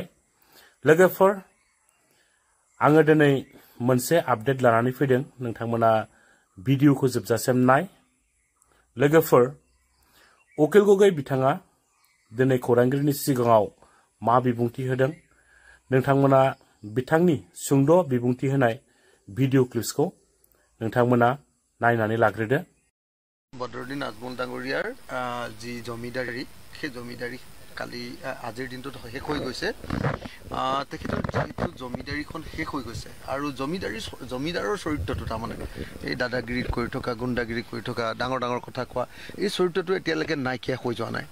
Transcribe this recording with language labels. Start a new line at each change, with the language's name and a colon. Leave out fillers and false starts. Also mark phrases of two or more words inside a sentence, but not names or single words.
Bodo: लोगोफोर आङो दिनै मोनसे आपडेट लानानै फैदों, नोंथांमोना भिडिअखौ जोबजासिम नाय। लोगोफोर उकिल गगৈ बिथाङा दिनै खौरांगिरिनि सिगाङाव मा बिबुंथि होदों, नोंथांमोना बिथांनि सुंद' बिबुंथि होनाय
English: video clips
Bodo: नोंथांमोना नायनानै लाग्रोदो।
Assamese: বদৰুদ্দিন আজমল ডাঙৰীয়াৰ যি জমিদাৰী, সেই জমিদাৰী কালি আজিৰ দিনটোত শেষ হৈ গৈছে। তেখেতৰ যিহেতু জমিদাৰীখন শেষ হৈ গৈছে আৰু জমিদাৰৰ চৰিত্ৰটো তাৰমানে এই দাদাগিৰিত কৰি থকা, গুণ্ডাগিৰি কৰি থকা, ডাঙৰ ডাঙৰ কথা কোৱা, এই চৰিত্ৰটো এতিয়ালৈকে নাইকিয়া হৈ যোৱা নাই।